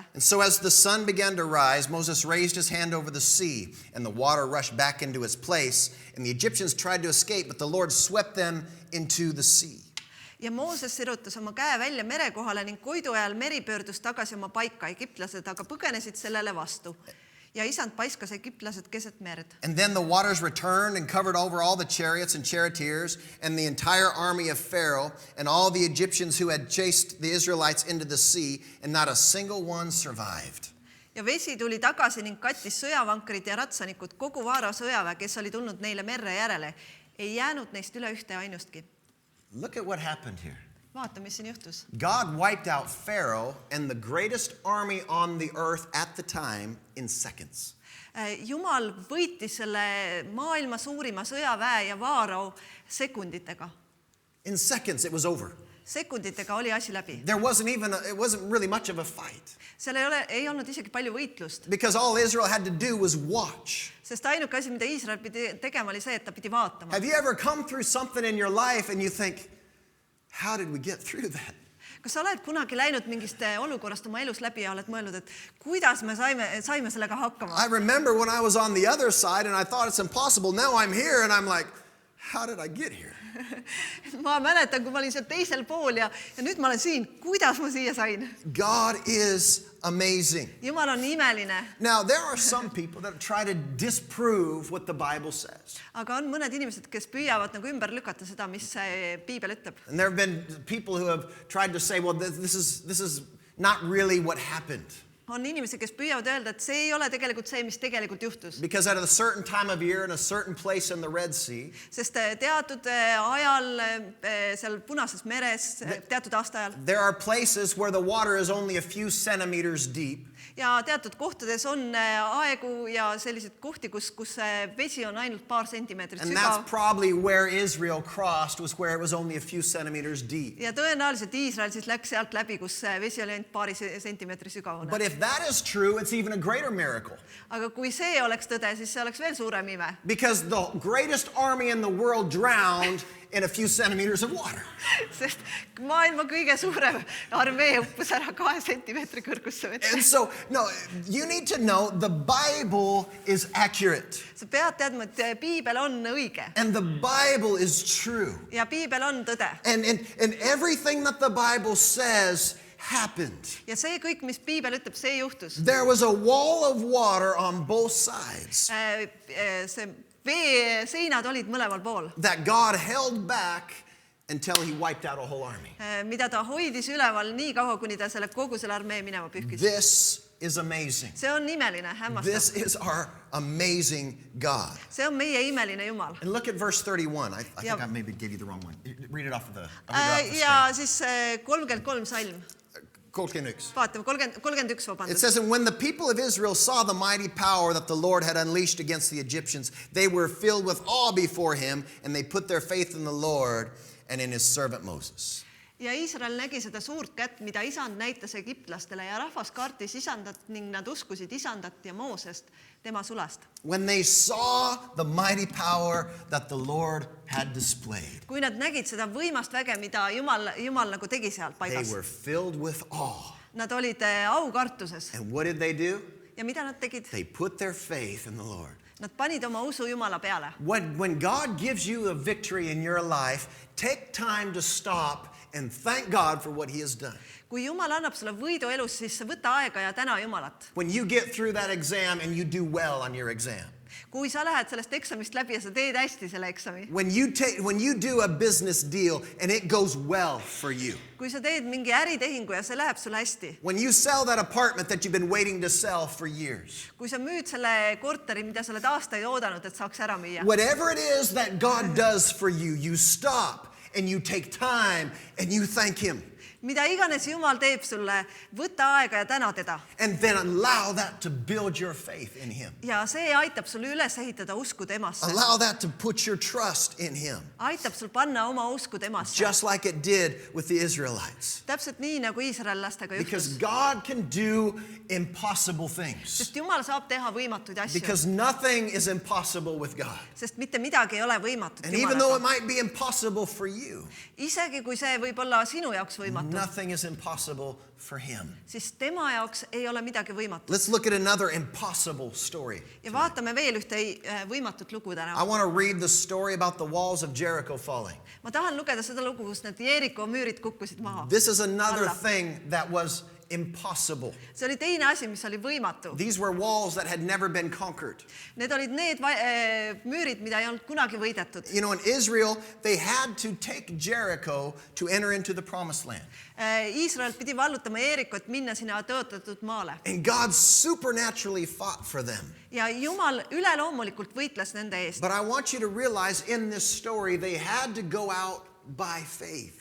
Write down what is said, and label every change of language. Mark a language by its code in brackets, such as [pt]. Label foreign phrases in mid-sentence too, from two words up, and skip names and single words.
[en] And so as the sun began to rise, Moses raised his hand over the sea, and the water rushed back into its place, and the Egyptians tried to escape, but the Lord swept them into the sea. [et] Ja Mooses sirutas oma käe välja mere kohale ning koidu ajal meri pöördus tagasi oma paika. Egiptlased aga põgenesid sellele vastu. Ja isand paiskas egiptlased keset merd. [en] And then the waters returned and covered over all the chariots and charioteers and the entire army of Pharaoh and all the Egyptians who had chased the Israelites into the sea, and not a single one survived. [et] Ja vesi tuli tagasi ning kattis sõjavankrid ja ratsanikud, kogu Vaarao sõjaväe, kes oli tulnud neile merre järele. Ei jäänud neist üle ühte ainustki. [en] Look at what happened here. [et] Vaata, mis siin juhtus. [en] God wiped out Pharaoh and the greatest army on the earth at the time in seconds. [et] Jumal võitis selle maailma suurima sõjaväe ja vaarao sekunditega. [en] In seconds it was over. [et] Sekunditega oli asi läbi. [en] It wasn't really much of a fight. [et] Seal ei olnud isegi palju võitlust. [en] Because all Israel had to do was watch. [et] Sest ainuke asi, mida Iisrael pidi tegema, oli see, et ta pidi vaatama. [en] Have you ever come through something in your life and you think, how did we get through that? [et] Kas sa oled kunagi läinud mingist olukorrast oma elus läbi ja oled mõelnud, et kuidas me saime sellega hakkama? [en] I remember when I was on the other side and I thought it's impossible. Now I'm here and I'm like, how did I get here? [et] Ma mäletan, kui ma olin seal teisel pool ja nüüd ma olen siin. Kuidas ma siia sain? [en] God is amazing. [et] Jumal on imeline. [en] Now, there are some people that try to disprove what the Bible says. [et] Aga on mõned inimesed, kes püüavad nagu ümber lükata seda, mis Piibel ütleb. [en] And there have been people who have tried to say, well, this is not really what happened. [et] On inimesi, kes püüavad öelda, et see ei ole tegelikult see, mis tegelikult juhtus. [en] Because at a certain time of year in a certain place in the Red Sea, [et] Sest teatud ajal seal Punases meres, teatud aastaajal [en] there are places where the water is only a few centimeters deep. [et] ja teatud kohtades on aegu ja selliseid kohti, kus vesi on ainult paar sentimeetrit [en] And that's [et] sügav. [en] probably where Israel crossed, was where it was only a few centimeters deep. [et] Ja tõenäoliselt Iisrael siis läks sealt läbi, kus vesi oli ainult paari sentimeetri sügavune. [en] But if that is true, it's even a greater miracle. [et] Aga kui see oleks tõde, siis see oleks veel suurem ime. [en] Because the greatest army in the world drowned in a few centimeters of water. [et] Sest maailma kõige suurem armee uppus ära 2 sentimeetri kõrgusse vette. [en] And so, no, you need to know the Bible is accurate. [et] Sa pead teadma, et Piibel on õige. [en] And the Bible is true. [et] Ja Piibel on tõde. [en] And everything that the Bible says happened. [et] Ja see kõik, mis Piibel ütleb, see juhtus. [en] There was a wall of water on both sides [et] See veeseinad olid mõlemal pool, [en] that God held back until he wiped out a whole army. [et] mida ta hoidis üleval nii kaua, kuni ta kogu selle armee minema pühkis. [en] This is amazing. [et] See on imeline, [en] This [et] hämmastav. [en] is our amazing God. [et] See on meie imeline Jumal. [en] And look at verse 31. I think Yep. I maybe gave you the wrong one. Read it off of the [et] Ja siis 33 salm. Vaatame, 31, [en] It [et] vabandust. [en] says, and when the people of Israel saw the mighty power that the Lord had unleashed against the Egyptians, they were filled with awe before him, and they put their faith in the Lord and in his servant Moses. [et] Ja Iisrael nägi seda suurt kätt, mida isand näitas egiptlastele ja rahvas kartis isandat ning nad uskusid isandat ja Moosest, tema sulast. [en] When they saw the mighty power that the Lord had displayed, [et] Kui nad nägid seda võimast väge, mida Jumal nagu tegi sealt [en] they [et] paigas, [en] were filled with awe. [et] nad olid aukartuses. [en] And what did they do? [et] Ja mida nad tegid? [en] They put their faith in the Lord. [et] Nad panid oma usu Jumala peale. [en] When God gives you a victory in your life, take time to stop and thank God for what he has done. [et] Kui Jumal annab sulle võidu elus, siis võta aega ja täna Jumalat. [en] When you get through that exam and you do well on your exam. [et] Kui sa lähed sellest eksamist läbi ja sa teed hästi selle eksami. [en] When you do a business deal and it goes well for you. [et] Kui sa teed mingi äritehingu ja see läheb sulle hästi. [en] When you sell that apartment that you've been waiting to sell for years. [et] Kui sa müüd selle korteri, mida sa oled aastaid oodanud, et saaks ära müüa. [en] Whatever it is that God does for you, you stop and you take time and you thank him. [et] Mida iganes Jumal teeb sulle, võta aega ja täna teda. [en] And then allow that to build your faith in him. [et] Ja see aitab sulle üles ehitada usku temasse. [en] Allow that to put your trust in him. [et] Aitab sul panna oma usku temasse. [en] Just like it did with the Israelites. [et] Täpselt nii, nagu iisraellastega [en] Because [et] juhtus. [en] God can do impossible things. [et] Sest Jumal saab teha võimatuid asju. [en] Because nothing is impossible with God. [et] Sest mitte midagi ei ole võimatut [en] And even though it [et] Jumalaga. [en] might be impossible for you, [et] Isegi kui see võib olla sinu jaoks võimatu, [en] nothing is impossible for him. [et] siis tema jaoks ei ole midagi võimatut. [en] Let's look at another impossible story. [et] Ja vaatame veel ühte võimatut lugu [en] I [et] täna. [en] want to read the story about the walls of Jericho falling. [et] Ma tahan lugeda seda lugu, kus need Jeeriko müürid kukkusid maha. [en] This is another [et] Alla. [en] thing that was impossible. [et] See oli teine asi, mis oli võimatu. [en] These were walls that had never been conquered. [et] Need olid need müürid, mida ei olnud kunagi võidetud. [en] You know, in Israel, they had to take Jericho to enter into the promised land. [et] Iisrael pidi vallutama Jeerikot, minna sinna tõotatud maale. [en] And God supernaturally fought for them. [et] Ja Jumal üleloomulikult võitles nende eest. [en] But I want you to realize in this story, they had to go out by faith.